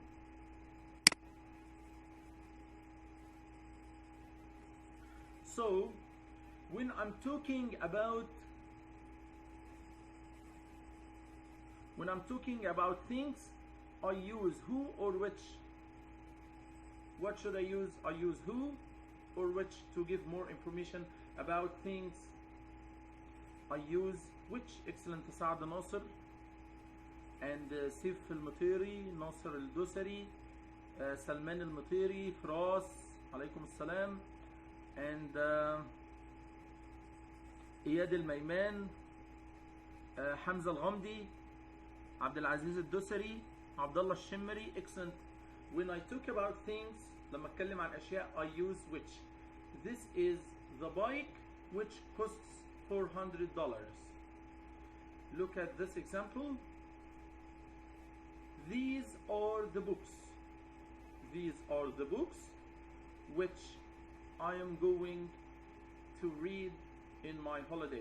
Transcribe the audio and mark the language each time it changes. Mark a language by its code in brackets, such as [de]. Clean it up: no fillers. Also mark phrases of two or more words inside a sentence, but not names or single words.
[en] So, when I'm talking about things, I use who or which. What should I use? I use who or which to give more information about things. I use which. Excellent, Saad Nasr and Sif al-Mutiri, Nasr al-Dusari, Salman al-Mutiri, Firas, [ar] عليكم السلام, [en] and Iyad al-Mayman, Hamza al-Ghamdi, Abdelaziz al-Dusari, Abdullah al-Shimmari. Excellent. When I talk about things, [ar] لما اتكلم عن أشياء, [en] I use which. This is the bike which costs $400. Look at this example. These are the books. These are the books which I am going to read in my holiday.